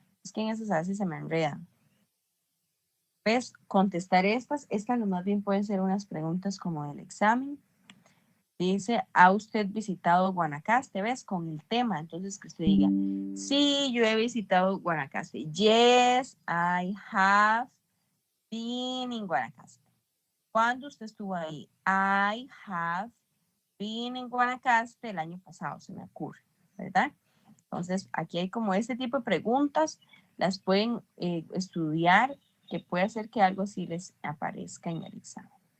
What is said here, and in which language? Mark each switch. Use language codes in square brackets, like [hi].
[es] Es que en esas a veces se me enredan. ¿Ves? Contestar estas más bien pueden ser unas preguntas como del examen. Dice, ¿ha usted visitado Guanacaste? ¿Ves? Con el tema. Entonces que usted diga, sí, yo he visitado Guanacaste. [en] Yes, I have been in Guanacaste. [es] ¿Cuándo usted estuvo ahí? [en] I have been in Guanacaste [es] el año pasado, se me ocurre, ¿verdad? Entonces, aquí hay como este tipo de preguntas, las pueden estudiar, que puede hacer que algo así les aparezca en el examen.